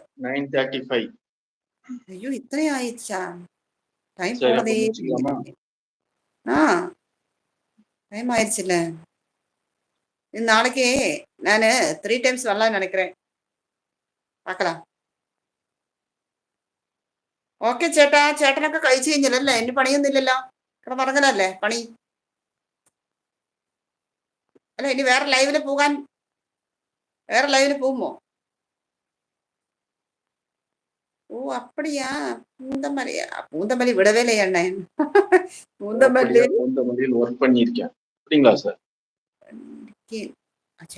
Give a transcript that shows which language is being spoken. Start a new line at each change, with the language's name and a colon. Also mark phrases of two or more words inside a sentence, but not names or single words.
Tamil: 9:35. ஐயோ, இத்தனை ஆயிடுச்சா? டைம் சரி அப்ப போனதே முடிச்சுக்கலாமா? தெரியல. டைம் ஆயிடுச்சுல்ல. நாளைக்கு நானு 3 டைம்ஸ் வரலாம்னு நினைக்கிறேன். பார்க்கலாம்.
Malayalam: ഓക്കെ ചേട്ടാ. ചേട്ടനൊക്കെ കഴിച്ചു കഴിഞ്ഞല്ലേ? ഇനി പണിയൊന്നുമില്ലല്ലോ? കിടന്നുറങ്ങലല്ലേ പണി? അല്ല, ഇനി വേറെ ലൈവില് പോകുമോ?
Tamil: ஓ, அப்படியா? பூந்தமல்லி விடவே இல்லையா அண்ணன்? பூந்தமல்லி அப்படியா? பூந்தமல்லியில் ஒர்க் பண்ணியிருக்கேன். அப்படிங்களா சார்?
Malayalam: ആ ചേട്ടൻ